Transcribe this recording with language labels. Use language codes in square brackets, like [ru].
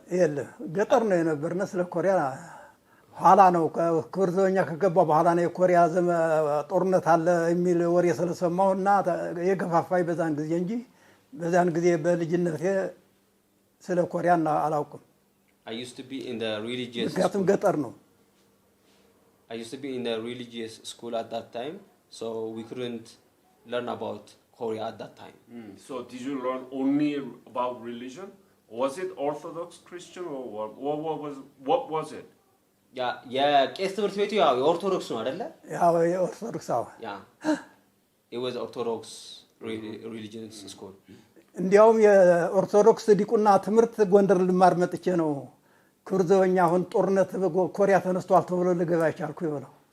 [am] የለም ገጠር ነው የነበርነ ስለ ኮሪያ ኋላ ነው ከኩርዘኛ ከገባ በኋላ ነው የኮሪያ ጦርነት አለ የሚል ወሬ ስለሰማውና የገፋፋይ በዛን ጊዜ እንጂ በዛን ጊዜ በልጅነቴ ስለ ኮሪያ አላውቅም [en] I used to be in the religious [am] ምክንያቱም ገጠር ነው [en] I used to be in the religious school at that time, so we couldn't learn about Korea at that time. So did you learn only about religion? Was it Orthodox Christian or what was it? [am] Yeah, ቄስ ትምህርት ቤቱ ያው የኦርቶዶክስ ነው አይደለ? ያው የኦርቶዶክስ አዎ. [en] Yeah. It was Orthodox religious school. [am] እንዲያውም የኦርቶዶክስ ዲቁና ትምህርት ጎንደር ልማር መጥቼ ነው ኩርዘኛ አሁን ጦርነት ኮሪያ ተነስቷል ተብሎ ለገባ ይቻልኩ ይበለው